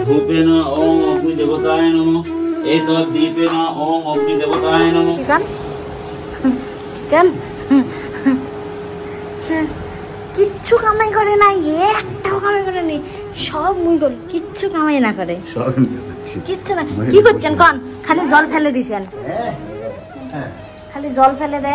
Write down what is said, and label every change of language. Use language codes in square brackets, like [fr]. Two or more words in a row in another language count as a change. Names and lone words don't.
[sa] धूपेन ओम अग्नि देवताय नमः एतद् दीपेन ओम अग्नि देवताय नमः। [bn] কেন কেন কিচ্ছু কামাই করে না, একটাও কামাই করে নি, সব মুই করি, কিচ্ছু কামাই না করে, কিচ্ছু না। কি করছেন কন? খালি জল ফেলে দিছেন, খালি জল ফেলে দেয়।